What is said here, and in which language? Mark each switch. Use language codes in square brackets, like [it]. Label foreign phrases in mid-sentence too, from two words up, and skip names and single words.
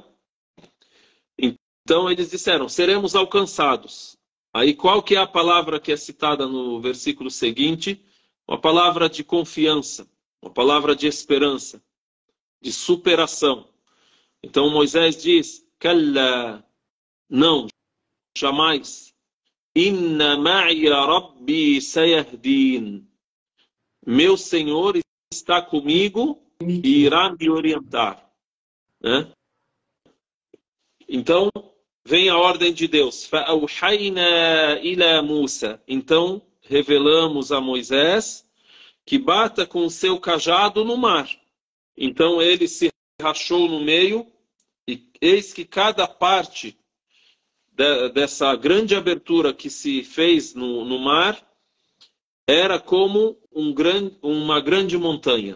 [pt] Então eles disseram, seremos alcançados. Aí qual que é a palavra que é citada no versículo seguinte? Uma palavra de confiança, uma palavra de esperança, de superação. Então Moisés diz, Kalla, não, jamais. [ar] إن معي ربي سيهدين. [pt] Meu Senhor está comigo e irá me orientar. Né? Então, vem a ordem de Deus. [ar] فَأَوْحَيْنَا إِلَى مُوسَى. [pt] Então, revelamos a Moisés que bata com o seu cajado no mar. Então, ele se rachou no meio e eis que cada parte dessa grande abertura que se fez no mar era como uma grande montanha.